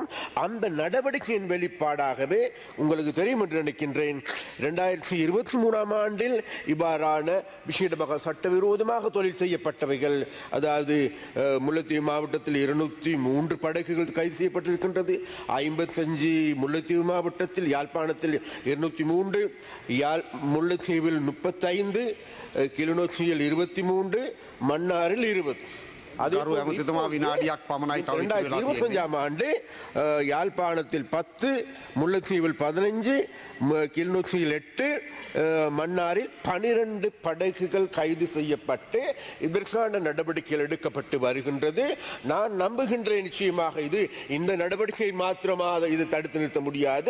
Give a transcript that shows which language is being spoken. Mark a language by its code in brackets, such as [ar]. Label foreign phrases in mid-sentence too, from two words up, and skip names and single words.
[ta] அந்த நடவடிக்கையின் வெளிப்பாடாகவே உங்களுக்கு தெரியும் என்று நினைக்கின்றேன், 2023ஆம் ஆண்டில் இவ்வாறான விசேடமாக சட்டவிரோதமாக தொழில் செய்யப்பட்டவைகள், அதாவது முல்லைத்தீவு மாவட்டத்தில் 203 படகுகள் கைது செய்யப்பட்டிருக்கின்றது. 55 முல்லைத்தீவு மாவட்டத்தில், யாழ்ப்பாணத்தில் 203, முல்லைத்தீவில் 35, கிளிநொச்சியில் 23, மன்னாரில் 20. [si] ගරු ඇමතිතුමා විනාඩියක් පමණයි තව ඉතුරු වෙලා තියෙන්නේ. [ta] 2025ஆம் ஆண்டு யாழ்ப்பாணத்தில் 10, முல்லைத்தீவில் 15, கிளிநொச்சியில் 8, மன்னாரில் 12 படகுகள் கைது செய்யப்பட்டு இதற்கான நடவடிக்கைகள் எடுக்கப்பட்டு வருகின்றது. நான் நம்புகின்றேன் நிச்சயமாக இது இந்த நடவடிக்கை மாத்திரமாக இது தடுத்து நிறுத்த முடியாது.